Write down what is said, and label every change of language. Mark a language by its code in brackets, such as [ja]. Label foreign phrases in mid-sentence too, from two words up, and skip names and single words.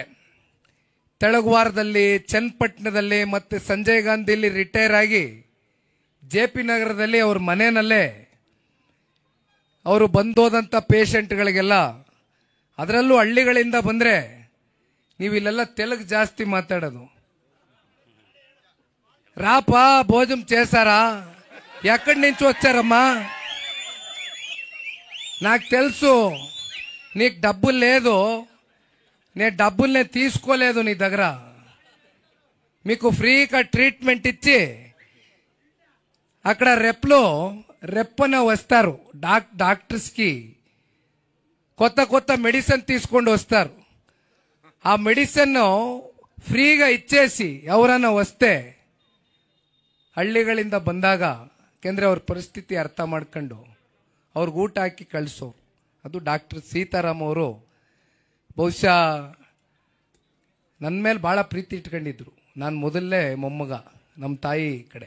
[kn] ತೆಳಗುವಾರದಲ್ಲಿ, ಚನ್ನಪಟ್ಟಣದಲ್ಲಿ ಮತ್ತೆ ಸಂಜಯ್ ಗಾಂಧಿಯಲ್ಲಿ ರಿಟೈರ್ ಆಗಿ JP ನಗರದಲ್ಲಿ ಅವ್ರ ಮನೆಯಲ್ಲೇ ಅವರು ಬಂದೋದಂಥ ಪೇಷಂಟ್ಗಳಿಗೆಲ್ಲ, ಅದರಲ್ಲೂ ಹಳ್ಳಿಗಳಿಂದ ಬಂದ್ರೆ ನೀವು ಇಲ್ಲೆಲ್ಲ ತೆಲುಗು ಜಾಸ್ತಿ ಮಾತಾಡೋದು. [te] రాపా భోజనం చేశారా, ఎక్కడి నుంచి వచ్చారమ్మా, నాకు తెలుసు నీకు డబ్బులు లేదు, నేను డబ్బుల్ని తీసుకోలేదు నీ దగ్గర, మీకు ఫ్రీగా ట్రీట్మెంట్ ఇచ్చి అక్కడ రెప్పన వస్తారు డాక్టర్స్కి, కొత్త కొత్త మెడిసిన్ తీసుకొని వస్తారు. ఆ మెడిసిన్ ఫ్రీగా ఇచ్చేసి ఎవరైనా వస్తే [kn] ಹಳ್ಳಿಗಳಿಂದ ಬಂದಾಗ, ಯಾಕೆಂದ್ರೆ ಅವ್ರ ಪರಿಸ್ಥಿತಿ ಅರ್ಥ ಮಾಡ್ಕೊಂಡು ಅವ್ರಿಗೆ ಊಟ ಹಾಕಿ ಕಳಿಸೋರು. ಅದು ಡಾಕ್ಟರ್ ಸೀತಾರಾಮ್ ಅವರು ಬಹುಶಃ ನನ್ನ ಮೇಲೆ ಭಾಳ ಪ್ರೀತಿ ಇಟ್ಕೊಂಡಿದ್ರು. ನಾನು ಮೊದಲೇ ಮೊಮ್ಮಗ ನಮ್ಮ ತಾಯಿ ಕಡೆ.